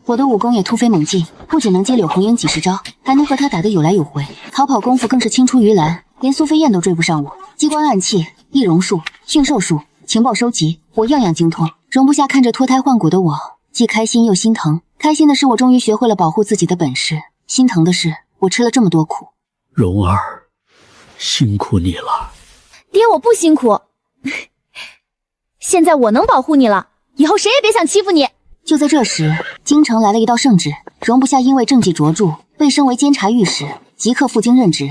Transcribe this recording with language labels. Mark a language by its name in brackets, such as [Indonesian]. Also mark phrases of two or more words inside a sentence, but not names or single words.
[Chinese] 我的武功也突飛猛進，不僅能接柳紅英幾十招，還能和她打得有來有回，逃跑功夫更是青出於藍，連蘇飛燕都追不上我。機關暗器、易容術、馴獸術、情報收集，我樣樣精通。容不下看着脫胎換骨的我，既開心又心疼。開心的是我終於學會了保護自己的本事，心疼的是我吃了這麼多苦。蓉兒，辛苦你了。爹，我不辛苦。现在我能保護你了，以後誰也別想欺負你。就在這時，京城來了一道聖旨，容不下因為政績卓著，被升為監察御史，即刻赴京任職。